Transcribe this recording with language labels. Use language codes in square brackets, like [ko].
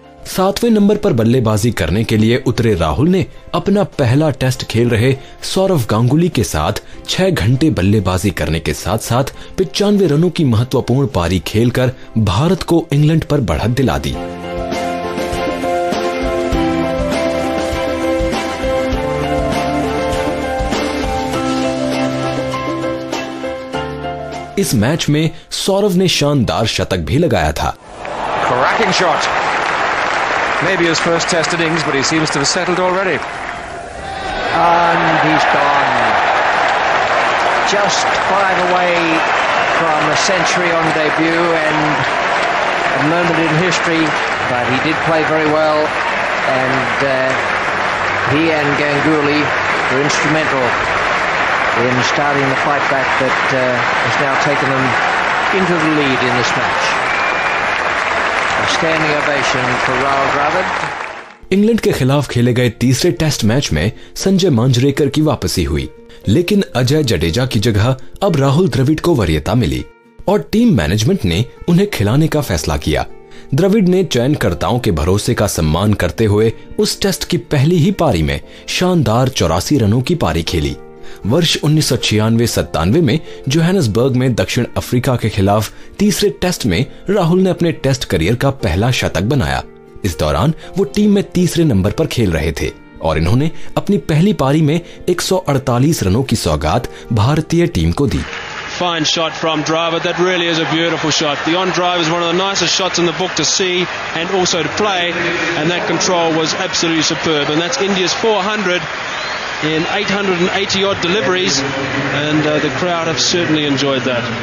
[hi] 7वें number पर बल्लेबाजी करने के लिए उतरे राहुल ने अपना पहला टेस्ट खेल रहे सौरव गांगुली के साथ 6 घंटे बल्लेबाजी करने के साथ साथ 95 रनों की महत्वपूर्ण पारी खेलकर भारत को इंग्लैंड पर बढ़त दिला दी। इस मैच में सौरव ने शानदार शतक भी लगाया था। [en] Cracking shot. Maybe his first test innings, but he seems to have settled already. And he's gone. Just 5 away from a century on debut and a moment in history, but he did play very well, and he and Ganguly were instrumental in starting the fight back that has now taken them into the lead in this match. Standing ovation for Rahul Dravid. [hi] England के खिलाफ खेले गए तीसरे test match में संजय मांजरेकर की वापसी हुई, लेकिन अजय जडेजा की जगह अब राहुल द्रविड़ को वरीयता मिली और टीम मैनेजमेंट ने उन्हें खिलाने का फैसला किया। द्रविड़ ने चयनकर्ताओं के भरोसे का सम्मान करते हुए उस टेस्ट की पहली ही पारी में शानदार 84 रनों की पारी खेली। वर्ष 1996-97 में जोहानिसबर्ग में दक्षिण अफ्रीका के खिलाफ तीसरे टेस्ट में राहुल ने अपने टेस्ट करियर का पहला शतक बनाया। इस दौरान वो टीम में तीसरे नंबर पर खेल रहे थे और इन्होंने अपनी पहली पारी में 148 रनों की सौगात भारतीय टीम को दी। [en] Fine shot from Dravid. That really is a beautiful shot. The on drive is one of the nicest shots in the book to see and also to play, and that control was absolutely superb. And that's India's 400 in 880 odd deliveries, and the crowd have certainly enjoyed that.